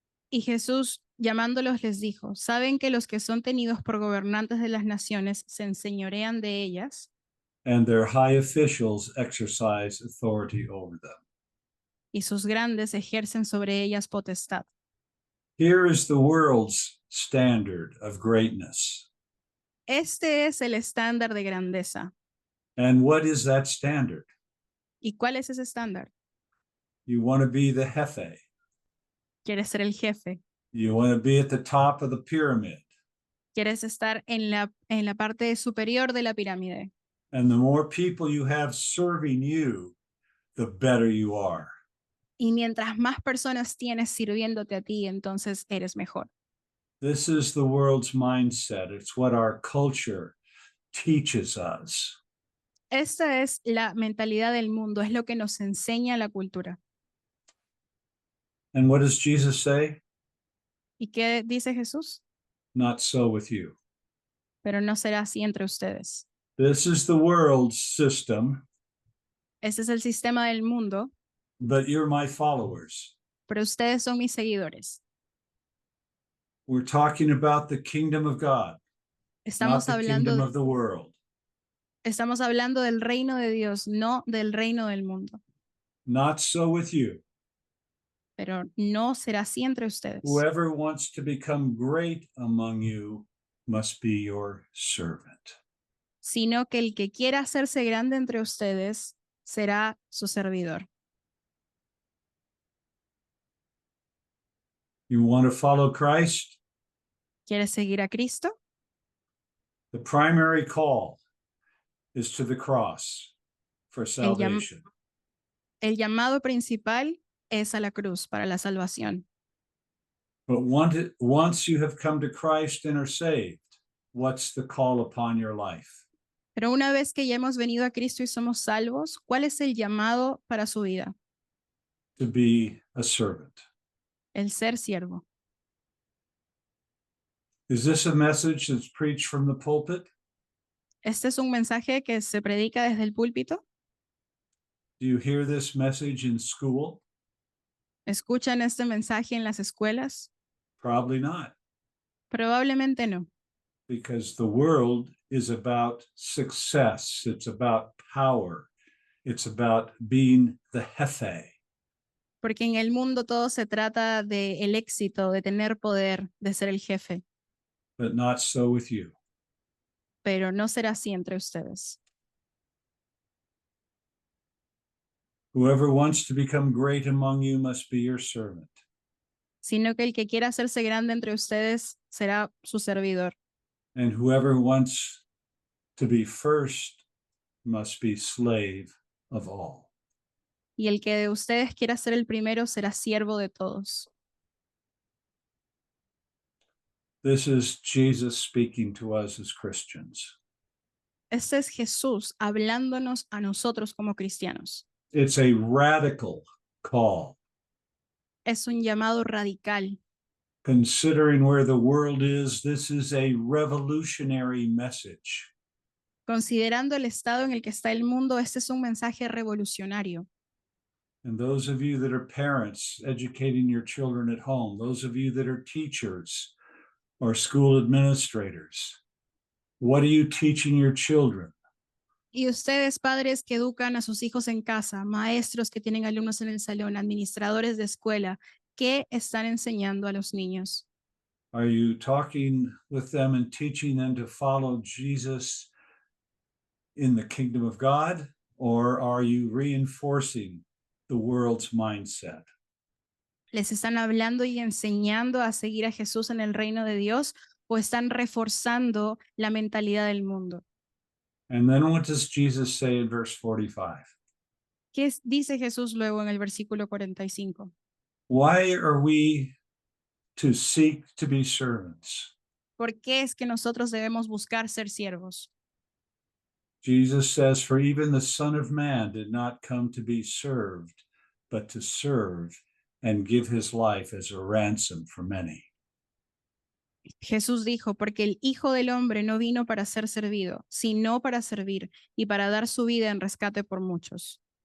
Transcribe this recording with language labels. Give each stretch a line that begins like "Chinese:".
Spanish: Y Jesús, llamándolos, les dijo, ¿saben que los que son tenidos por gobernantes de las naciones se enseñorean de ellas?
English: And their high officials exercise authority over them.
Spanish: Y sus grandes ejercen sobre ellas potestad.
English: Here is the world's standard of greatness.
Spanish: Este es el estándar de grandeza.
English: And what is that standard?
Spanish: ¿Y cuál es ese estándar?
English: You want to be the jefe.
Spanish: ¿Quieres ser el jefe?
English: You want to be at the top of the pyramid.
Spanish: ¿Quieres estar en la parte superior de la pirámide?
English: And the more people you have serving you, the better you are.
Spanish: Y mientras más personas tienes sirviéndote a ti, entonces eres mejor.
English: This is the world's mindset. It's what our culture teaches us.
Spanish: Esta es la mentalidad del mundo, es lo que nos enseña la cultura.
English: And what does Jesus say?
Spanish: ¿Y qué dice Jesús?
English: Not so with you.
Spanish: Pero no será así entre ustedes.
English: This is the world's system,
Spanish: Este es el sistema del mundo,
English: but you're my followers.
Spanish: pero ustedes son mis seguidores.
English: We're talking about the kingdom of God, not
Spanish: Estamos
English: the kingdom
Spanish: hablando,
English: of the world.
Spanish: estamos hablando del reino de Dios, no del reino del mundo.
English: Not so with you.
Spanish: Pero no será así entre ustedes.
English: Whoever wants to become great among you must be your servant.
Spanish: Sino que el que quiera hacerse grande entre ustedes será su servidor.
English: You want to follow Christ?
Spanish: ¿Quieres seguir a Cristo?
English: The primary call is to the cross for salvation.
Spanish: El llamado principal es a la cruz para la salvación.
English: But once you have come to Christ and are saved, what's the call upon your life?
Spanish: Pero una vez que ya hemos venido a Cristo y somos salvos, ¿cuál es el llamado para su vida?
English: To be a servant.
Spanish: El ser siervo.
English: Is this a message that's preached from the pulpit?
Spanish: ¿Este es un mensaje que se predica desde el púlpito?
English: Do you hear this message in school?
Spanish: ¿Escuchan este mensaje en las escuelas?
English: Probably not,
Spanish: Probablemente no,
English: because the world is about success. It's about power. It's about being the jefe.
Spanish: porque en el mundo todo se trata de el éxito, de tener poder, de ser el jefe,
English: But not so with you.
Spanish: pero no será así entre ustedes.
English: Whoever wants to become great among you must be your servant.
Spanish: Sino que el que quiera hacerse grande entre ustedes será su servidor.
English: And whoever wants to be first must be slave of all.
Spanish: Y el que de ustedes quiera ser el primero será siervo de todos.
English: This is Jesus speaking to us as Christians.
Spanish: Este es Jesús hablándonos a nosotros como cristianos.
English: It's a radical call,
Spanish: Es un llamado radical.
English: considering where the world is. This is a revolutionary message.
Spanish: Considerando el estado en el que está el mundo, este es un mensaje revolucionario.
English: And those of you that are parents educating your children at home, those of you that are teachers or school administrators, what are you teaching your children?
Spanish: Y ustedes, padres que educan a sus hijos en casa, maestros que tienen alumnos en el salón, administradores de escuela, ¿qué están enseñando a los niños?
English: Are you talking with them and teaching them to follow Jesus in the kingdom of God, or are you reinforcing the world's mindset?
Spanish: ¿Les están hablando y enseñando a seguir a Jesús en el reino de Dios o están reforzando la mentalidad del mundo?
English: And then what does Jesus say in verse 45?
Spanish: Dice Jesús luego en el versículo 45?
English: Why are we to seek to be servants?
Spanish: ¿Por qué es que nosotros debemos buscar ser siervos?
English: Jesus says, for even the Son of Man did not come to be served, but to serve and give his life as a ransom for many.
Spanish: Jesús dijo, porque el Hijo del Hombre no vino para ser servido, sino para servir y para dar su vida en rescate por muchos.